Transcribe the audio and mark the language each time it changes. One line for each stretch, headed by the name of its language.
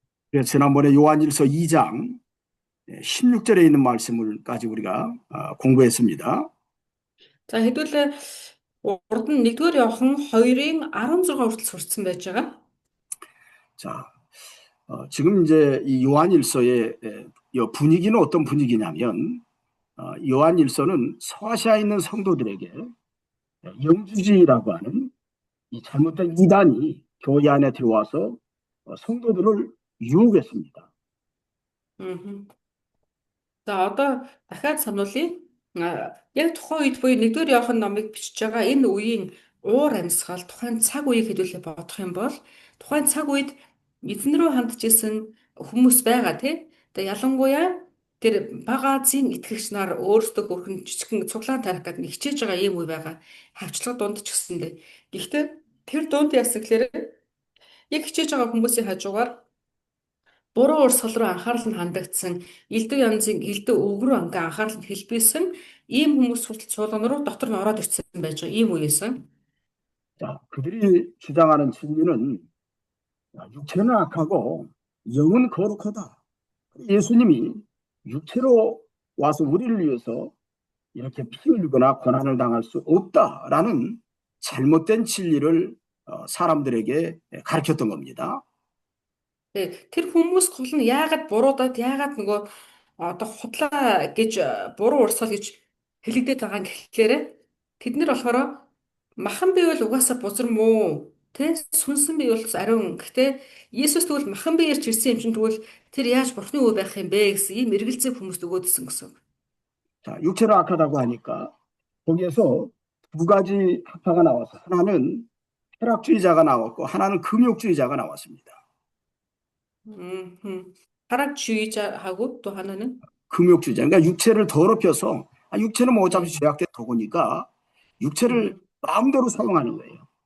Korean: 그래서 지난번에 요한일서 2장 16절에 있는 말씀을까지 우리가 공부했습니다.
Mongolian: За хэдүүлээ урд нь 1-р Иохан 2-ын 16 хүртэл сурцсан байж байгаа.
Korean: 자, 지금 이제 이 요한일서의 분위기는 어떤 분위기냐면 요한일서는 서아시아에 있는 성도들에게 영주주의라고 하는 이 잘못된 이단이 교회 안에 들어와서 성도들을 유혹했습니다. Мгм.
Mongolian: За одоо дахиад сануулъя. Яг тухайн үед буюу 1-р Иохан номыг бичиж байгаа энэ үеийн уур амьсгал тухайн цаг үеийг хэдүүлээ бодох юм бол тухайн цаг үед эзэн рүү хандж исэн хүмүүс байгаа тий. Тэгээ ялангуяа тэр бага Азийн итгэгч нар өөрсдөө бүрхэн жижигхэн цуглаан тарих гэдэг нэг хичээж байгаа юм уу байгаа. Хавчлага дунд ч гэсэндээ. Гэхдээ тэр дунд яасан гэхээр яг хичээж байгаа хүмүүсийн хажуугаар буруу урсгал руу анхаарал нь хандагдсан, элдв янзын элдв үг рүү ингээ анхаарал нь хэлбэлсэн ийм хүмүүс хүртэл чуулган руу дотор нь ороод ирсэн байж байгаа ийм үеэсэн.
Korean: 자, 그들이 주장하는 진리는 육체는 악하고 영은 거룩하다. 예수님이 육체로 와서 우리를 위해서 이렇게 피 흘리거나 고난을 당할 수 없다라는 잘못된 진리를 사람들에게 가르쳤던 겁니다.
Mongolian: Тэр хүмүүс гол нь яагаад буруудаад яагаад нөгөө одоо худлаа гэж буруу урсгал гэж хэлэгдээд байгаа юм гэхлээрэ тэд нар болохоор махан бивэл угаасаа бузар муу тэ сүнсэн бивэл ариун гэхдээ Есүс тэгвэл махан биеэр ч ирсэн юм чинь тэгвэл тэр яаж бурхны үе байх юм бэ гэсэн ийм эргэлзээ хүмүүст өгөөдсөн гэсэн.
Korean: 자, 육체로 악하다고 하니까 거기에서 두 가지 학파가 나와서 하나는 쾌락주의자가 나왔고 하나는 금욕주의자가 나왔습니다. 하락주의자하고 또 하나는 금욕주의자. 그러니까 육체를 더럽혀서 육체는 뭐 어차피 죄악된 도구니까 육체를 마음대로 사용하는 거예요.